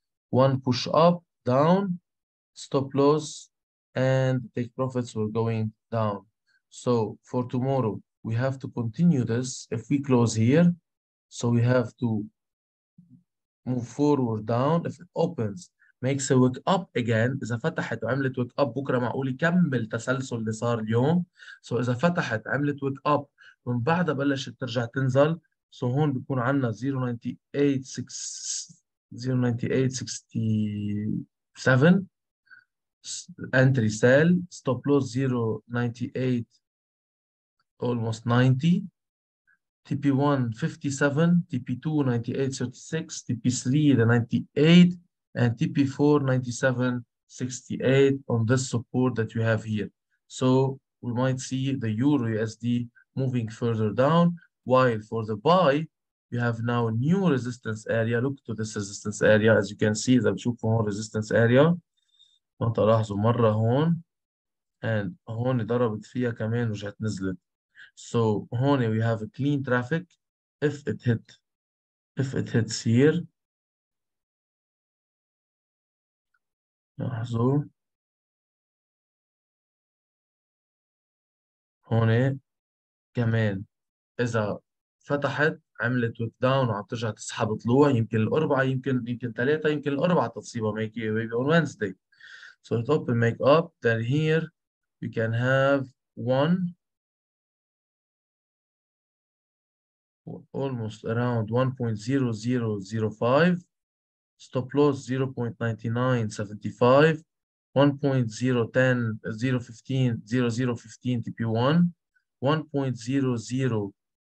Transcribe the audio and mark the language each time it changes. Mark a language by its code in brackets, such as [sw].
[en] One push up, down, stop loss, and take profits were going down. So for tomorrow, we have to continue this. If we close here, so we have to move forward down. If it opens, makes a wick up again. [ar] إذا فتحت وعملت wick up بكرة معقول يكمل تسلسل اللي صار اليوم. So إذا فتحت عملت wick up ومن بعدها بلشت ترجع تنزل. So هون بيكون عندنا 0.9867 [en] entry sell, stop loss 0.98, almost 90, TP1 57, TP2 98.36, TP3 the 98, and TP4 97.68 on this support that you have here. So we might see the Euro USD moving further down, while for the buy, you have now a new resistance area. Look to this resistance area. As you can see, [ar] إذا بتشوفوا هون [en] resistance area. [ar] وانت لاحظوا مرة هون and هون ضربت فيها كمان ورجعت نزلت. [en] So [ar] هون [en] we have a clean traffic. If it hits here, [ar] لاحظوا هون كمان إذا فتحت عملت ويك داون وعم ترجع تسحب طلوع، يمكن الأربعة، يمكن ثلاثة، يمكن الأربعة تصيبها [en] maybe on Wednesday. So it open make up. Then here you can have one almost around 1.0005, stop loss 0.9975, 1.010, 0.15, 0.015 TP1, 1.0040